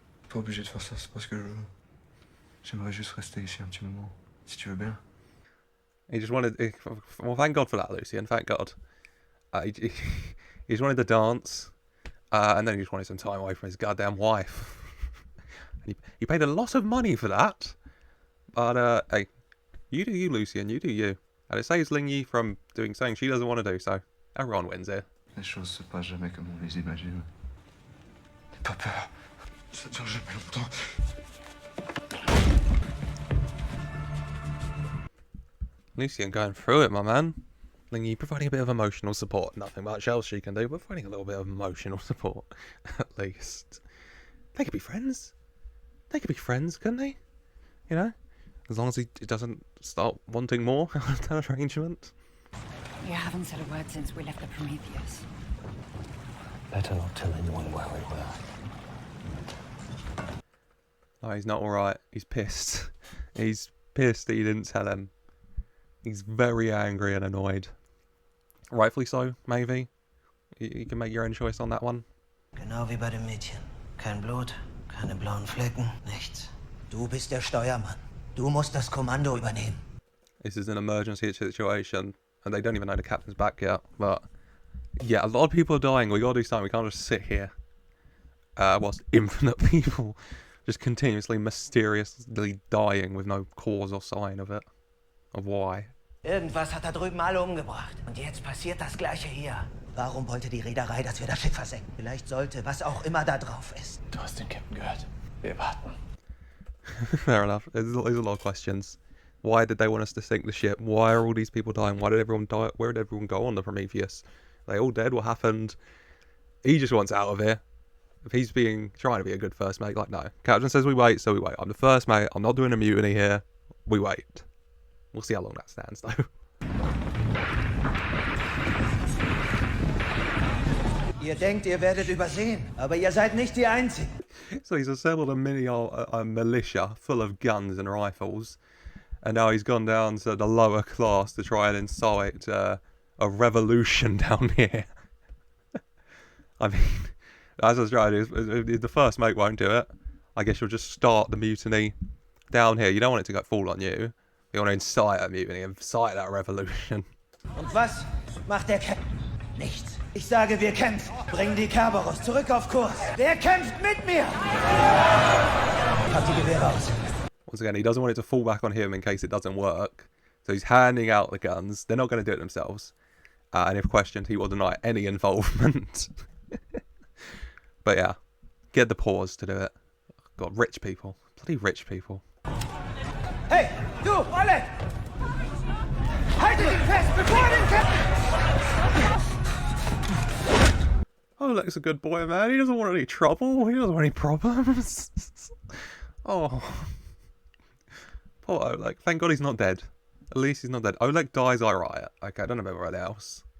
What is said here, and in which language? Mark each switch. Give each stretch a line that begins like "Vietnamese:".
French: pas obligé de faire ça, c'est parce que j'aimerais juste rester ici un petit moment, si tu veux bien.
English: He just wanted. Well, thank God for that, Lucian. Thank God. He just wanted to dance, and then he just wanted some time away from his goddamn wife. And he paid a lot of money for that. But hey, you do you, Lucian. You do you. And it saves Ling Yi from doing something she doesn't want to do. So everyone wins here.
French: Les choses se passent jamais comme on les imagine. N'aie pas peur, ça dure jamais longtemps.
English: Lucian going through it, my man. Ling Yi providing a bit of emotional support. Nothing much else she can do, but providing a little bit of emotional support, at least. They could be friends. They could be friends, couldn't they? You know? As long as he doesn't start wanting more out of that arrangement. You haven't said a word since we left the Prometheus. Better not tell anyone where we were. Oh, he's not alright. He's pissed. He's pissed that he didn't tell him. He's very angry and annoyed. Rightfully so, maybe. You can make your own choice on that one.
German: Genau wie bei dem Mädchen. Kein Blut, keine blauen Flecken, nichts. Du bist der Steuermann. Du musst das Kommando übernehmen.
English: This is an emergency situation, and they don't even know the captain's back yet. But yeah, a lot of people are dying. We gotta do something. We can't just sit here whilst infinite people just continuously, mysteriously dying with no cause or sign of it, of why.
German: Irgendwas hat da drüben alle umgebracht. Und jetzt passiert das Gleiche hier. Warum wollte die Reederei, dass wir das Schiff versenken? Vielleicht sollte, was auch immer da drauf ist. Du hast den Captain gehört. Wir warten.
English: Fair enough. There's a lot of questions. Why did they want us to sink the ship? Why are all these people dying? Why did everyone die? Where did everyone go on the Prometheus? Are they all dead? What happened? He just wants out of here. If he's trying to be a good first mate, like, no. Captain says we wait, so we wait. I'm the first mate. I'm not doing a mutiny here. We wait. We'll see how long that stands, though.
German: Ihr denkt, ihr werdet übersehen, aber ihr seid nicht die Einzigen.
English: So he's assembled a militia full of guns and rifles, and now he's gone down to the lower class to try and incite a revolution down here. I mean, as I was trying to do, if the first mate won't do it, I guess you'll just start the mutiny down here. You don't want it to go fall on you. You want to incite a mutiny, incite that revolution.
German: Und was macht der Captain? Nichts. Ich sage, wir kämpfen. Bringen die Kerberos zurück auf Kurs. Wer kämpft mit mir? Pack die Gewehre aus.
English: Once again, he doesn't want it to fall back on him in case it doesn't work. So he's handing out the guns. They're not going to do it themselves. And if questioned, he will deny any involvement. But yeah, get the pause to do it. God, rich people. Bloody rich people.
German: Hey, du, Oleg! Haltet ihn fest, bevor er den Captain...
English: Oleg's a good boy, man. He doesn't want any trouble. He doesn't want any problems. Oh. Poor Oleg. Thank God he's not dead. At least he's not dead. Oleg dies, I riot. Okay, I don't know about everyone else.